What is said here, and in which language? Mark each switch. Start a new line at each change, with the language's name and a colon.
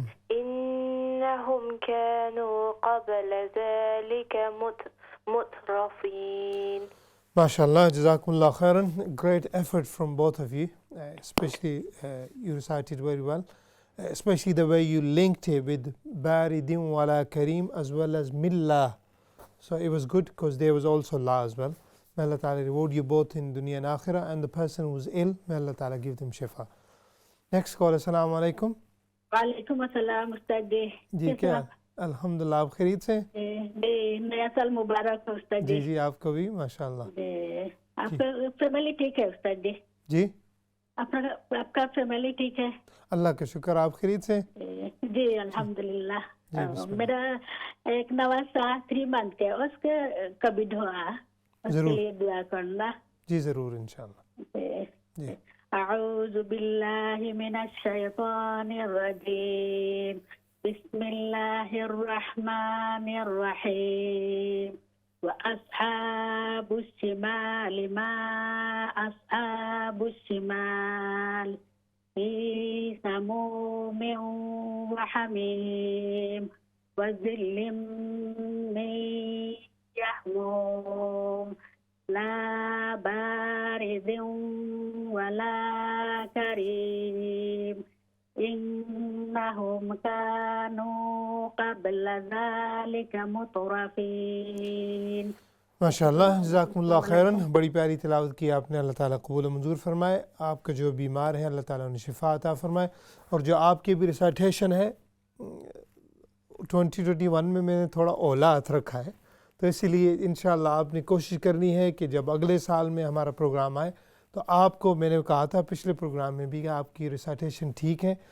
Arabic: إنهم كانوا قبل ذلك مترفين. MashaAllah, Jazakumullah khairan.
English: Great effort from both of you, especially you recited very well, especially the way you linked it with Baridin wala Kareem as well as Millah. So it was good because there was also La as well. May Allah Ta'ala reward you both in dunya and akhirah, and the person who's ill, may Allah Ta'ala give them shifa. Next call. Assalamu alaikum.
Urdu: وعلیکم السلام استاد جی. جی کیا الحمدللہ آپ خیریت سے؟ نیا سال مبارک ہے استاد جی. جی آپ کو بھی ماشاءاللہ. آپ کا فیملی ٹھیک ہے استاد جی؟ جی آپ کا فیملی ٹھیک ہے؟ اللہ کا شکر. آپ خیریت سے؟ جی الحمدللہ. میرا ایک نواسا 3 month ہے, اس کے کبھی دعا اس کے لیے دعا کرنا. جی ضرور انشاءاللہ. جی.
Arabic: أعوذ بالله من الشيطان الرجيم. بسم الله الرحمن الرحيم. وأصحاب الشمال ما أصحاب الشمال. في سموم وحميم وظل من يحموم. لا بارد ولا كريم إنهم كانوا قبل ذلك مترفين.
Urdu: ماشاء اللہ، جزاکم اللہ خیراً. بڑی پیاری تلاوت کی آپ نے. اللہ تعالیٰ قبول و منظور فرمائے. آپ کا جو بیمار ہے اللہ تعالیٰ انہیں شفا عطا فرمائے. اور جو آپ کی بھی ریسائٹیشن ہے 2021 میں میں نے تھوڑا اولا ہاتھ رکھا ہے، تو اسی لیے انشاءاللہ آپ نے کوشش کرنی ہے کہ جب اگلے سال میں ہمارا پروگرام آئے تو آپ کو، میں نے کہا تھا پچھلے پروگرام میں بھی کہ آپ کی ریسائٹیشن ٹھیک ہے.